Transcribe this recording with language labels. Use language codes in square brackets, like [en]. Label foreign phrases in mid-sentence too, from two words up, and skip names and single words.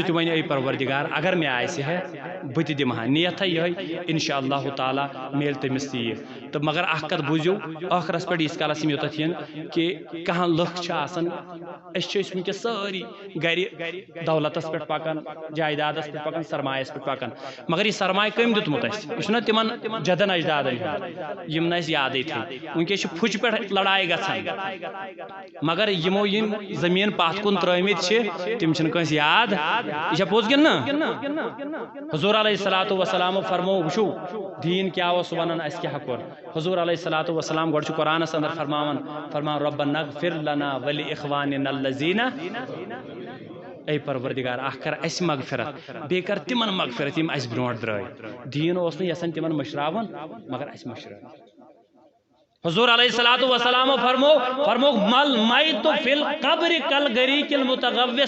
[ks] تہِ وَنہِ اے پروردگار اگر مےٚ آسہِ ہے بہٕ تہِ دِمہٕ ہا نیتھا یِہے [ar] انشاء اللہ تعالیٰ [ks] میلہِ تٔمِس تہِ یہِ تہٕ مگر اکھ کتھ بوٗزِو ٲخرس پٮ۪ٹھ ییٖتِس کالس یِم یوٚتتھ یِن کہِ کانٛہہ لُکھ چھِ آسان أسۍ چھِ وٕنکیٚس سٲری گرِ دولتس پٮ۪ٹھ پکان جایدادس پٮ۪ٹھ پکان سرمایس پٮ۪ٹھ پکان مگر یہِ سرمایہِ کٔمۍ دیُتمُت اَسہِ یہِ چھُنہ تِمن جدن اجدادن ہُنٛد یِم نہٕ اَسہِ یادٕے تھٲے وٕنکیٚس چھِ پھُچہِ پٮ۪ٹھ لڑایہِ گژھان مگر یِمو یِم زٔمیٖن پتھ کُن ترٲومٕتۍ چھِ تِم چھِنہٕ کٲنٛسہِ یاد یہِ چھا پوٚز کِنہٕ نہٕ حضوٗر علیہ الصلوٰۃ والسلامو فرمو وٕچھو دیٖن کیٛاہ اوس ونان اَسہِ کیٛاہ کوٚر حضوٗر [ar] علیہ الصلوٰۃ والسلام [ks] گۄڈٕ چھُ قرآنس اندر فرماوان [ar] ربنا اغفر لنا ولاخواننا الذین [ks] اے پروردگار اکھ کر اَسہِ مغفرت بیٚیہِ کر تِمن مغفرت یِم اَسہِ برونٛٹھ درٛاے دیٖن اوس نہٕ یژھان تِمن مٔشراوُن مگر اَسہِ مٔشرٲو حضور [ar] علیہ الصلوٰۃ والسلام [ks] فرموک [ar] مل میت فی القبر کالغریق المتغوص